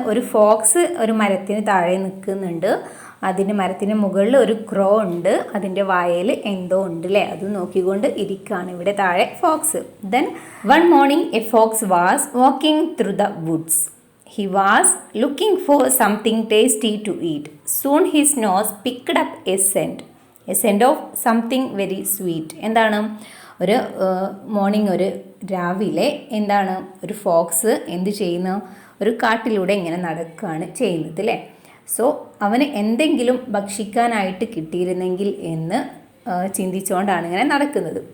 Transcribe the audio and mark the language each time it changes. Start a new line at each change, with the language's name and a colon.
Malayalam: ഒരു ഫോക്സ് ഒരു മരത്തിന് താഴെ നിൽക്കുന്നുണ്ട്. അതിന് മരത്തിന് മുകളിൽ ഒരു ക്രോ ഉണ്ട്, അതിൻ്റെ വായയിൽ എന്തോ ഉണ്ട് അല്ലേ, അത് നോക്കിക്കൊണ്ട് ഇരിക്കുകയാണ് ഇവിടെ താഴെ Fox.
English: Then one morning a fox was walking through the woods. He was looking for something tasty to eat. Soon his nose picked up a scent of something very sweet.
Malayalam: എന്താണ് ഒരു മോർണിംഗ്, ഒരു രാവിലെ എന്താണ് ഒരു Fox എന്ത് ചെയ്യുന്നു? ഒരു കാട്ടിലൂടെ ഇങ്ങനെ നടക്കുകയാണ് ചെയ്യുന്നത് അല്ലേ. സോ അവന് എന്തെങ്കിലും ഭക്ഷിക്കാനായിട്ട് കിട്ടിയിരുന്നെങ്കിൽ എന്ന് ചിന്തിച്ചുകൊണ്ടാണ് ഇങ്ങനെ നടക്കുന്നത്.